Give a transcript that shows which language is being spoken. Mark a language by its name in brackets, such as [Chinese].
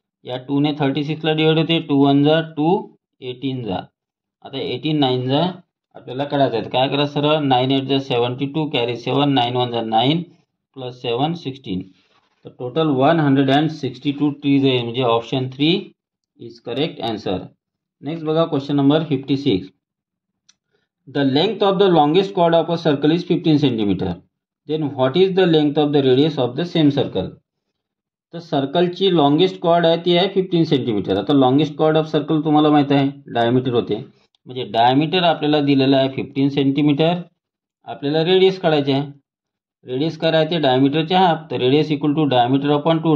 [Marathi] या 2ने 36ला डिवाइड होते, 2 1 जा 2, 18 जा. आता 18 9 जा आपल्याला काढायचं आहे. काय करा सरळ, 9 8 जा 72, कॅरी 7, 9 1 जा 9 प्लस 7 16. तर टोटल 162 ट्रीज आहे, म्हणजे [English] Option 3 is correct answer. [Marathi] Next बघा question number 56. [English] The length of the longest chord of a circle is 15 cm. Then what is the length of the radius of the same circle? [Marathi] तर सर्कलची longest cord आहे ती आहे 15 centimetre. आता longest cord of circle तुम्हाला माहित आहे diameter होते, म्हणजे डायमीटर आपल्याला दिलेलं आहे 15 सेंटीमीटर. आपल्याला रेडियस काढायचे आहे. रेडियस काय राहते, डायमीटरचे हाफ, तर radius equal to diameter upon 2.